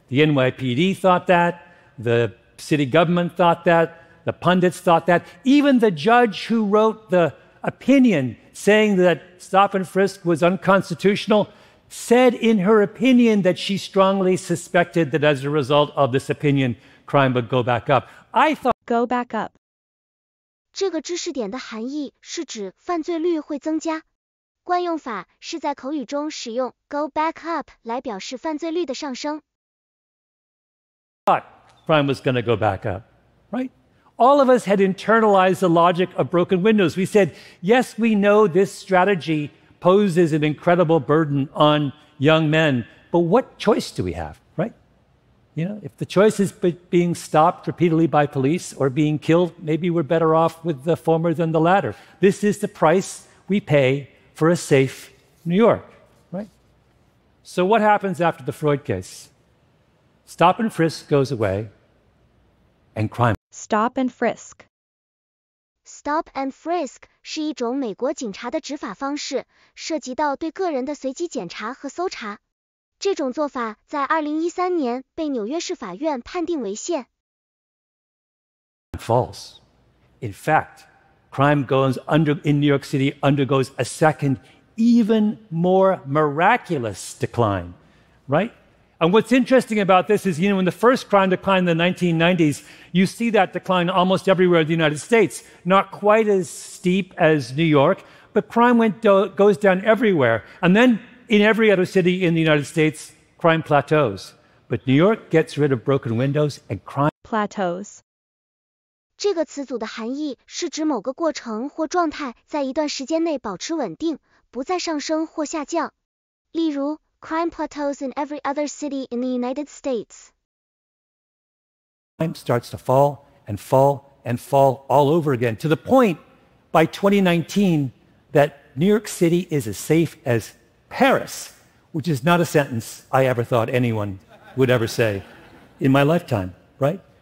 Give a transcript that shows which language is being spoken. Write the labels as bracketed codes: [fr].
[en] The NYPD thought that, the city government thought that, the pundits thought that. Even the judge who wrote the opinion saying that stop and frisk was unconstitutional said in her opinion that she strongly suspected that as a result of this opinion, crime would go back up. I thought Go back up. [zh] 这个知识点的含义是指犯罪率会增加。惯用法是在口语中使用 [en] go back up [zh] 来表示犯罪率的上升。 [en] crime was going to go back up, right? All of us had internalized the logic of broken windows. We said, yes, we know this strategy poses an incredible burden on young men, but what choice do we have, right? You know, if the choice is being stopped repeatedly by police or being killed, maybe we're better off with the former than the latter. This is the price we pay for a safe New York, right? So what happens after the Floyd case? Stop and frisk goes away, and crime. Stop and frisk. [zh] Stop and frisk 是一种美国警察的执法方式，涉及到对个人的随机检查和搜查。这种做法在2013年被纽约市法院判定违宪。 [en] False. In fact, crime in New York City undergoes a second, even more miraculous decline, right? And what's interesting about this is, you know, when the first crime declined in the 1990s, you see that decline almost everywhere in the United States. Not quite as steep as New York, but crime goes down everywhere. And then in every other city in the United States, crime plateaus. But New York gets rid of broken windows and crime Plateaus. [zh] 这个词组的含义是指某个过程或状态在一段时间内保持稳定，不再上升或下降。例如 [en] Crime plateaus in every other city in the United States. Crime starts to fall and fall and fall all over again, to the point by 2019 that New York City is as safe as Paris, which is not a sentence I ever thought anyone would ever say in my lifetime, right?